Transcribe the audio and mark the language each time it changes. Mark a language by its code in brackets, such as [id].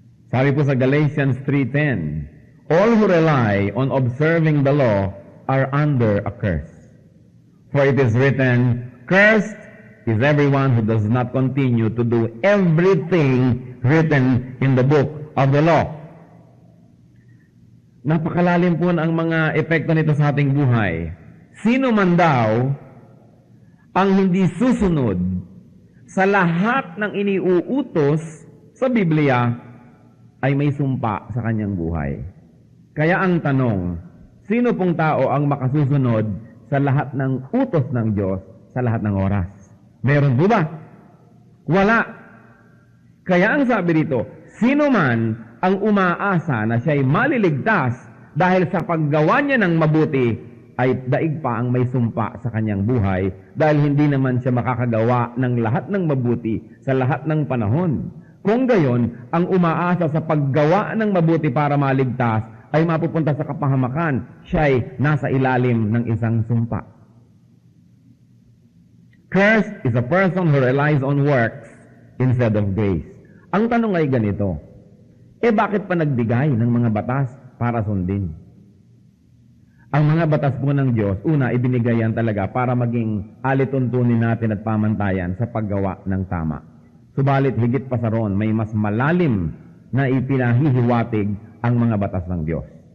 [tl] Sabi po sa [en] Galatians 3:10, all who rely on observing the law are under a curse. For it is written, cursed is everyone who does not continue to do everything written in the book of the law. [tl] Napakalalim po ang mga epekto nito sa ating buhay. Sino man daw ang hindi susunod sa lahat ng iniuutos sa Biblia ay may sumpa sa kanyang buhay. Kaya ang tanong, sino pong tao ang makasusunod sa lahat ng utos ng Diyos sa lahat ng oras? Meron po ba? Wala. Kaya ang sabi dito, sino man ang umaasa na siya'y maliligtas dahil sa paggawa niya ng mabuti, ay daig pa ang may sumpa sa kanyang buhay dahil hindi naman siya makakagawa ng lahat ng mabuti sa lahat ng panahon. Kung gayon, ang umaasa sa paggawa ng mabuti para maligtas ay mapupunta sa kapahamakan, siya'y nasa ilalim ng isang sumpa. [en] Cursed is a person who relies on works instead of grace. [tl] Ang tanong ay ganito, bakit pa nagbigay ng mga batas para sundin? Ang mga batas po ng Diyos, una, ibinigay yan talaga para maging alituntunin natin at pamantayan sa paggawa ng tama. Subalit, higit pa sa roon, may mas malalim na ipinahihiwatig ang mga batas ng Diyos.